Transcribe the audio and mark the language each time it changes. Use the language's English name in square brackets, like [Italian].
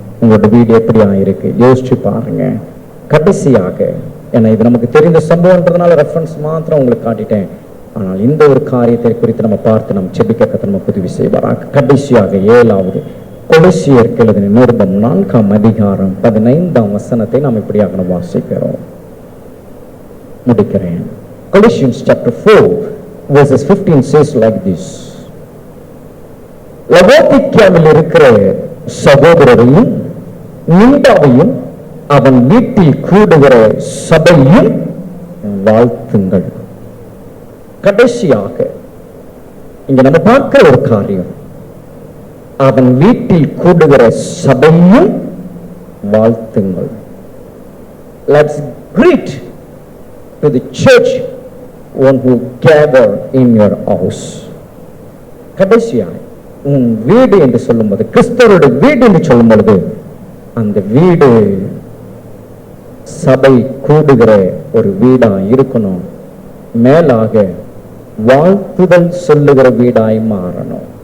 [Tamil] உங்களுடைய வீடு எப்படியா இருக்கு யோசிச்சு பாருங்க. கடைசியாக, ஏன்னா இது நமக்கு தெரிந்த சம்பவம்ன்றதுனால ரெஃபரன்ஸ் மாத்திரம் உங்களுக்கு காட்டிட்டேன். ஆனால் இந்த ஒரு காரியத்தை குறித்து நம்ம பார்த்து நம்ம ஜெபிக்க நமக்கு உதவி செய்வாராக. கடைசியாக 7வது கொலோசியருக்கு எழுதின நிருபம் 4ஆம் அதிகாரம் 15ஆம் வசனத்தை நாம் இப்படியாக வாசிக்கிறோம். முடிக்கிறேன். [English] Colossians chapter 4 verses 15 says like this. [Tamil] லவோதிக்கேயாவில் இருக்கிற சகோதரரையும் நிண்டாவையும் அவன் வீட்டில் கூடுகிற சபையும் வாழ்த்துங்கள். கடைசியாக இங்க நம்ம பார்க்கிற ஒரு காரியம், அவன் வீட்டில் கூடுகிற சபையும் வாழ்த்துங்கள். [English] Let's greet to the church one who gather in your house. [Tamil] கடைசியாக உன் வீடு என்று சொல்லும்போது, கிறிஸ்தவருடைய வீடு என்று சொல்லும் பொழுது, அந்த வீடு சபை கூடுகிற ஒரு வீடா இருக்கணும். மேலாக வாழ்த்துதல் சொல்லுகிற வீடாய் மாறணும்.